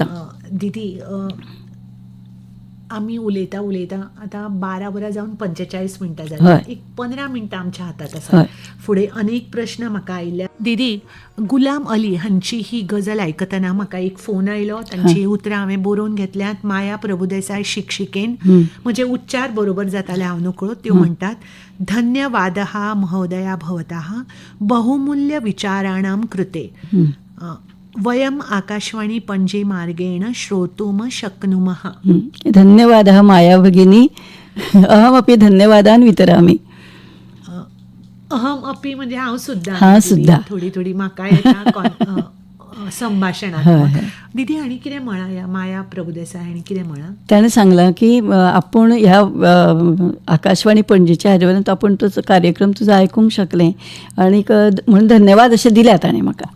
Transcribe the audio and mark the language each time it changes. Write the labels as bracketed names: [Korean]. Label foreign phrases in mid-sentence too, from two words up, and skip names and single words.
[Konkani] दिदी, आम्ही उलयता आता 12 वरां जावन 45 मिनटां जाली. एक 15 मिनटां आमच्या हातात आसा. फुडें अनेक प्रश्न म्हाका आयिल्ले. दिदी, गुलाम अली हांची ही गजल आयकतना म्हाका एक फोन आयलो. तांची उतरां हांवें बरोवन घेतल्यात. माया प्रभुदेसाय शिक्षिकेन, म्हजे उच्चार बरोबर जाताले हांव नकळो, त्यो म्हणटात, [Sanskrit] धन्यवादः महोदया भवतः बहुमूल्य विचाराणां कृते. वयम् आकाशवाणी पणजी मार्गेण श्रोतुम शक्नुमः. धन्यवादः माया भगिनी, अहमपि धन्यवादान् वितरामि. अहम अपि [Konkani] म्हणजे हांव सुद्दां थोडी म्हाका येता संभाशणात्मक. दिदी, आनी कितें म्हणा ह्या माया प्रभुदेसाय हांणी कितें म्हणा? ताणें सांगलां की आपूण ह्या आकाशवाणी पणजेच्या हाजे वयल्यान आपूण तो कार्यक्रम तुजो आयकूंक शकलें आनीक म्हणून धन्यवाद अशें दिल्या ताणें म्हाका.